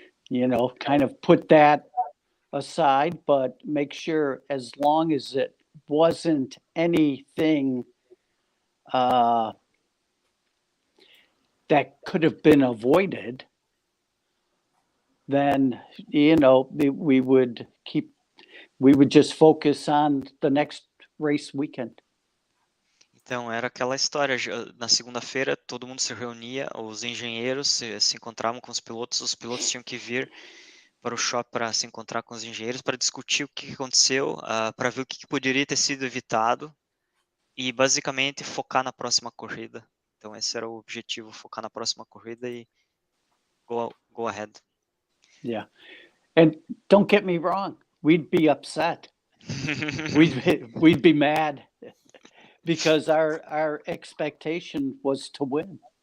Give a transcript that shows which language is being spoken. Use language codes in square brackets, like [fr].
[en] Kind of put that aside, but make sure as long as it wasn't anything that could have been avoided, then, we would just focus on the next race weekend. [pt] Então, era aquela história. Na segunda-feira, todo mundo se reunia, os engenheiros se encontravam com os pilotos tinham que vir para o shopping para se encontrar com os engenheiros, para discutir o que aconteceu, para ver o que poderia ter sido evitado e, basicamente, focar na próxima corrida. Então, esse era o objetivo, focar na próxima corrida e [en] go ahead. Yeah. And don't get me wrong, we'd be upset. We'd be mad because our expectation was to win.